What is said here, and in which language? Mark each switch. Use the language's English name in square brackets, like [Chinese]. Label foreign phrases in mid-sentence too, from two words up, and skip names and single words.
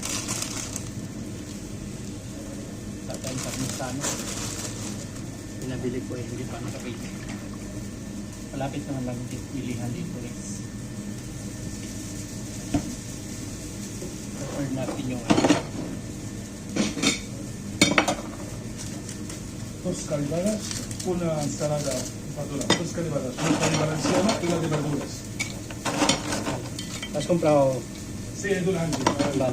[Filipino] Tatay parmesano. Pinabili ko eh, hindi pa nakapili. Malapit naman lang bilihan dito guys. Or natin yung [Spanish] Dos calibadas, una ensalada, perdona, dos calibadas, una carne valenciana y la de verduras. has comprado. Sí, es de un año. Vale.